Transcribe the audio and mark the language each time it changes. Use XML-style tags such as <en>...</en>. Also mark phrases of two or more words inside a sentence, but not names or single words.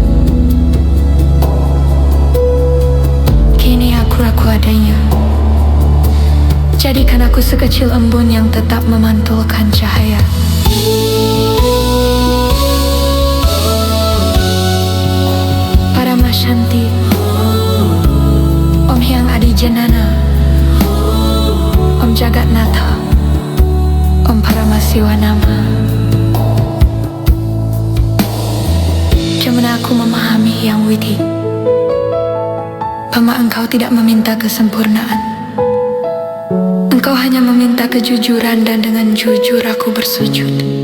<id>Kini aku adanya, jadikan aku sekecil embun yang tetap memantulkan cahaya.</id> <sa>Para Shanti, Om Hyang Adi Janana, Om Jagatnatha, Om Paramasiwanama.</sa> <id>Cuman aku memahami Yang Widhi, bahwa Engkau tidak meminta kesempurnaan. Engkau hanya meminta kejujuran, dan dengan jujur aku bersujud.</id>